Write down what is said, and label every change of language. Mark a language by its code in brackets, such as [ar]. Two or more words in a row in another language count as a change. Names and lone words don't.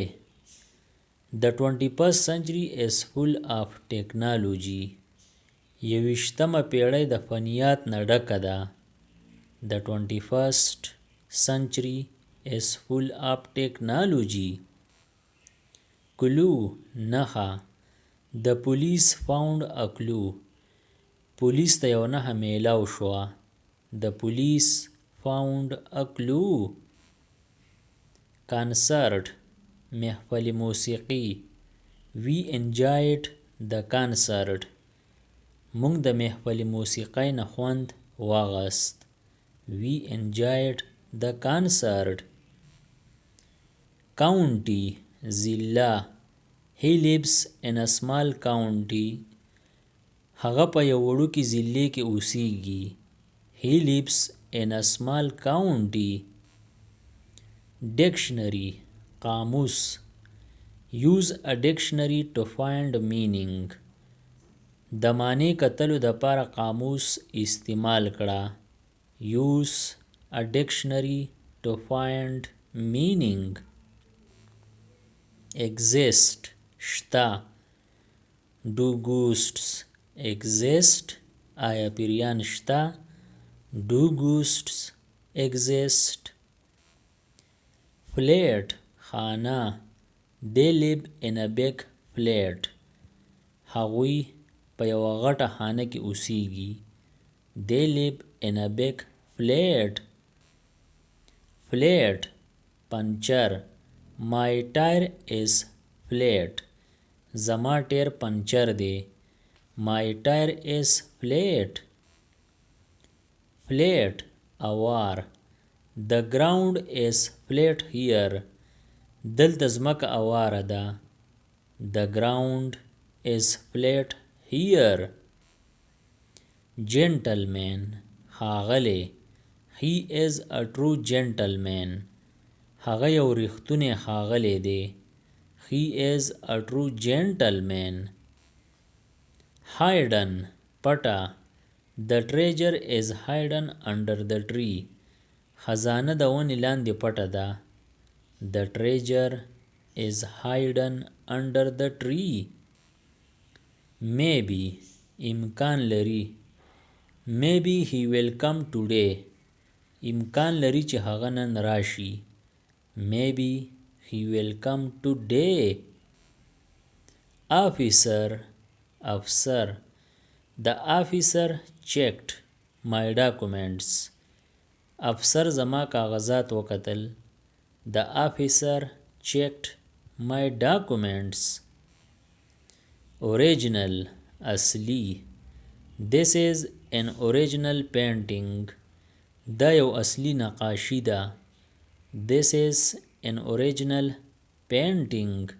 [en] The 21st century is full of technology. [ps] 21مه پیړۍ د فنیات نه ډکه ده. [en] The 21st century is full of technology. Clue نښه. The police found a clue. [ps] پولیس ته یو نښه میلاو شوه. [en] The police found a clue. [ps] Concert محفل موسیقي. [en] We enjoyed the concert. [ps] موږ د محفل موسیقۍ نه خوند واغست. [en] We enjoyed the concert. County ضلع. He lives in a small county. [ps] هغه په یو وړوکي ضلع کې اوسیږي. [en] He lives in a small county. Dictionary قاموس. Use a dictionary to find meaning. [ps] د معنی کتلو د پاره قاموس استعمال کړه. [en] Use a dictionary to find meaning. Exist شته. Do ghosts exist? [ps] آیا پیریان شته. [en] Do ghosts exist? Flat خانه. They live in a big flat. [ps] هغوی په یوه غټه خانه کې اوسیږي. [en] They live in a big flat. Flat پنچر. My tire is flat. [ps] زما ټیر پنچر دی. [en] My tire is flat. Flat اوار. The ground is flat here. [ps] دلته ځمکه اواره ده. [en] The ground is flat here. Gentleman ښاغلی. He is a true gentleman. [ps] هغه یو ریښتونی ښاغلی دی. [en] He is a true gentleman. Hidden پټه. The treasure is hidden under the tree. [ps] خزانه د ونې لاندې پټه ده. [en] The treasure is hidden under the tree. [ps] Maybe امکان لري. [en] Maybe he will come today. [ps] امکان لري چې هغه نن راشي. [en] Maybe he will come today. Officer افسر. The officer checked my documents. [ps] افسر زما کاغذات وکتل. [en] The officer checked my documents. Original اصلي. This is an original painting. [ps] دا یو اصلي نقاشي ده. [en] This is an original painting.